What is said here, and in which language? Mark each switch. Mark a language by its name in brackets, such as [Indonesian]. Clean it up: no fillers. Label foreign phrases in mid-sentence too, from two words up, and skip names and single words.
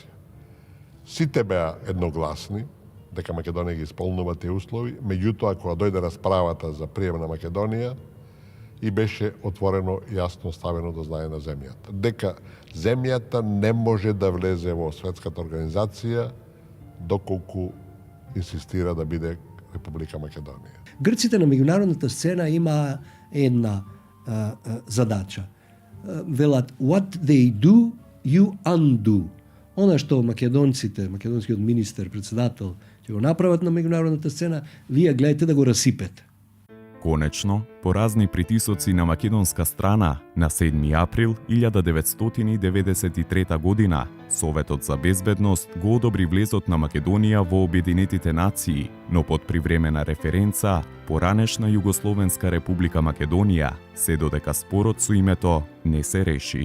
[Macedonian] Сите беа едногласни дека Македонија ги исполнува тие услови, меѓутоа кога дојде расправата за прием на Македонија и беше отворено јасно ставено до знаење на земјата дека земјата не може да влезе во светската организација доколку инсистира да биде Република Македонија. Грците на меѓународната сцена има една задача. Велат, [English] what they do, you undo. [Macedonian] Она што македонскиот министер, председател, ќе го направат на меѓународната сцена, вие гледате да го расипете. Конечно, по разни притисоци на македонска страна, на 7 април 1993 година, Советот за безбедност го одобри влезот на Македонија во Обединетите нации, но под привремена референца, поранешна Југословенска република Македонија, се додека спорот со името не се реши.